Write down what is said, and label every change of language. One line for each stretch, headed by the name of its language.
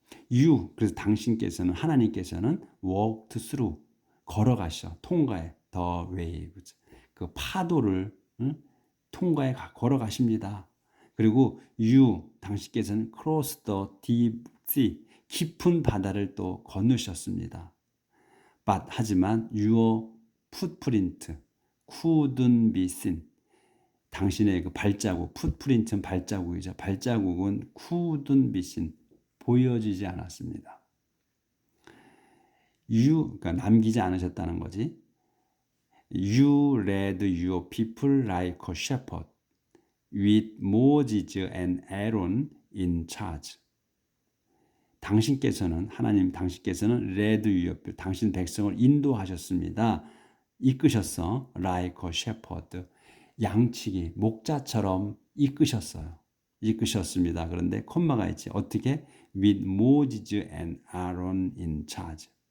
Korean: You, 그래서 당신께서는, 하나님께서는
English: walked through,
Korean: 걸어가셔, 통과해,
English: the waves,
Korean: 그 파도를 통과해 걸어가십니다. 그리고 당신께서는
English: cross the deep sea,
Korean: 깊은 바다를 또 건너셨습니다. 하지만
English: your footprint couldn't be seen.
Korean: 당신의 그 발자국, 풋프린트는 발자국이죠. 발자국은
English: couldn't be seen,
Korean: 보여지지 않았습니다. 그러니까 남기지 않으셨다는 거지.
English: You led your people like a shepherd, with Moses and Aaron in charge.
Korean: 당신께서는
English: led your people,
Korean: 당신 백성을 인도하셨습니다. 이끄셨어.
English: like a shepherd.
Korean: 양치기, 목자처럼 이끄셨습니다. 그런데 콤마가 있지. 어떻게?
English: with Moses and Aaron in charge.